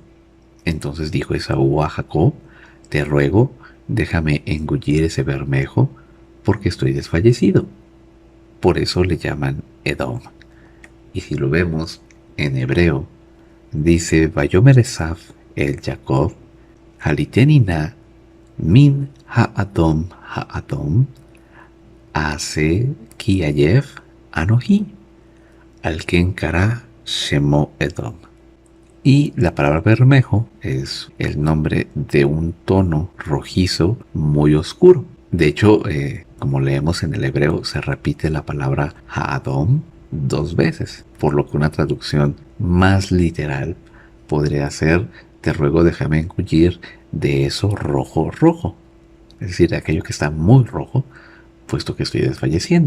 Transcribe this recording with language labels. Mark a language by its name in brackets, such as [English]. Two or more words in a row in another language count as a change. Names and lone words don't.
[Spanish] Entonces dijo Esaú a Jacob: te ruego, déjame engullir ese bermejo, porque estoy desfallecido. Por eso le llaman Edom. Y si lo vemos en hebreo, dice: [Hebrew] ויאמר עשו אל יעקב הלעיטני נא מן האדם הזה כי עיף אנכי על כן קרא שמו אדום. [Spanish] Y la palabra bermejo es el nombre de un tono rojizo muy oscuro. De hecho, como leemos en el hebreo, se repite la palabra ha'adom 2 veces, por lo que una traducción más literal podría ser: te ruego, déjame engullir de eso rojo rojo, es decir, de aquello que está muy rojo, puesto que estoy desfalleciendo.